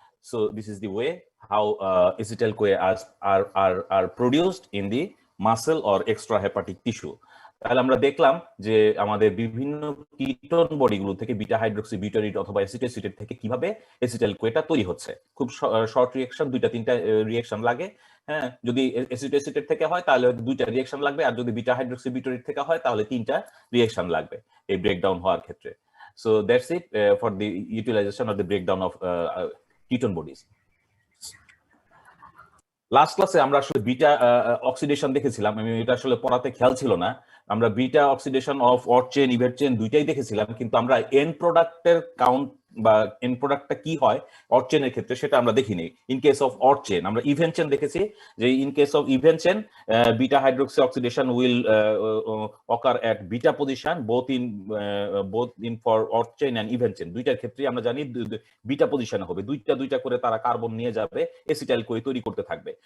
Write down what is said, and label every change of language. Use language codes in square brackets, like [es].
[en] So this is the way how acetyl-CoA are produced in the muscle or extrahepatic tissue. [bn] তাহলে আমরা দেখলাম যে আমাদের বিভিন্ন কিটোন বডিগুলো থেকে বিটা হাইড্রোক্সিবিউটারেট অথবা অ্যাসিটোসিটেট থেকে কিভাবে অ্যাসিটাইল-কোয়েটা তৈরি হচ্ছে। খুব শর্ট রিঅ্যাকশন, দুইটা তিনটা রিঅ্যাকশন লাগে। হ্যাঁ, যদি অ্যাসিটোসিটেট থেকে হয় তাহলে দুইটা রিঅ্যাকশন লাগবে, আর যদি বিটা হাইড্রোক্সিবিউটারেট থেকে হয় তাহলে তিনটা রিঅ্যাকশন লাগবে এই ব্রেকডাউন হওয়ার ক্ষেত্রে। [en] So that's it for the utilization or the breakdown of ketone bodies. [bn] Last ক্লাসে আমরা আসলে বিটা অক্সিডেশন দেখেছিলাম, আমি এটা আসলে পড়াতে খেয়াল ছিল না। আমরা beta oxidation of odd chain event chain দুইটাই দেখেছিলাম, কিন্তু আমরা এন্ড প্রোডাক্টের কাউন্ট বা এন্ড প্রোডাক্টটা কি হয় অড চেইনের ক্ষেত্রে সেটা আমরা দেখিনি। [en] in case of odd chain [bn] আমরা ইভেন্ট চেইন দেখেছি, যে [en] in case of event chain [bn] beta hydroxy oxidation will ochre at beta position both in for odd chain and event chain, দুইটার ক্ষেত্রেই আমরা জানি বিটা পজিশনে হবে, দুইটা করে তারা কার্বন নিয়ে যাবে, এসিটাইল কোয়ে তৈরি করতে থাকবে।